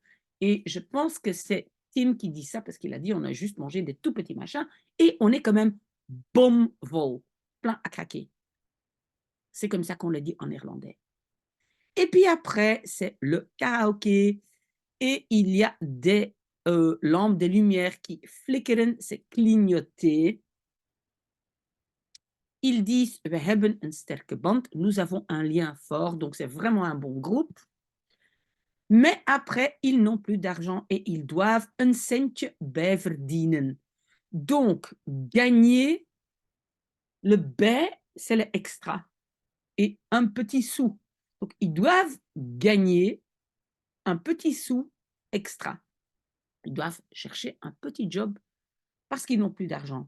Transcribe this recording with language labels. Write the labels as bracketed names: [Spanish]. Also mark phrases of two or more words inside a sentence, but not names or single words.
[French] Et je pense que c'est Tim qui dit ça parce qu'il a dit on a juste mangé des tout petits machins et on est quand même bomvol, plein à craquer. C'est comme ça qu'on le dit en néerlandais. Et puis après, c'est le karaoké et il y a des lampes, des lumières qui flikkeren, c'est clignoter. Ils disent: [Dutch] «We hebben een sterke band», [French] nous avons un lien fort, donc c'est vraiment un bon groupe. Mais après, ils n'ont plus d'argent et ils doivent [Dutch] een centje bijverdienen. [French] Donc, gagner, le bij, c'est le extra et un petit sou. Donc, ils doivent gagner un petit sou extra. Ils doivent chercher un petit job parce qu'ils n'ont plus d'argent.